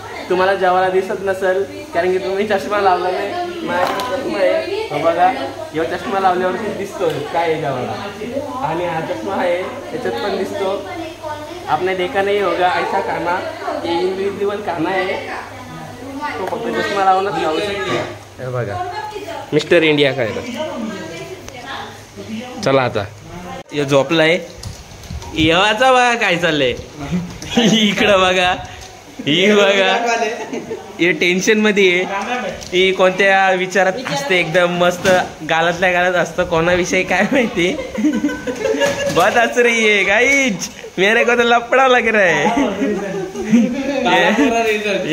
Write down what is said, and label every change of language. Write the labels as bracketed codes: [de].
[mr] तुम्हाला जेवायला दिसत नसेल कारण की तुम्ही चष्मा लावला नाही. माझ्याकडे चष्मा आहे बघा. ह्यो चष्मा लावल्यावरती दिसतो काय आहे जेवायला. आणि हा चष्मा आहे त्याच्यात पण दिसतो. [hi] आपने देखा नहीं होगा ऐसा खाना. ये इनविजिबल खाना [mr] आहे. तो फक्त चष्मा लावूनच खाऊ शकते. हे बघा मिस्टर इंडिया काय. चला आता हे झोपलाय. येवाचा बघा काय चाललंय. इकडं बघा. ही बघा हे टेन्शन मध्ये आहे. ही कोणत्या विचारात असते. एकदम मस्त गालातल्या गालात असतं. कोणाविषयी काय माहिती. [hi] बहुत हंस रही है गाइज. मेरे को तो लपड़ा लग रहा है.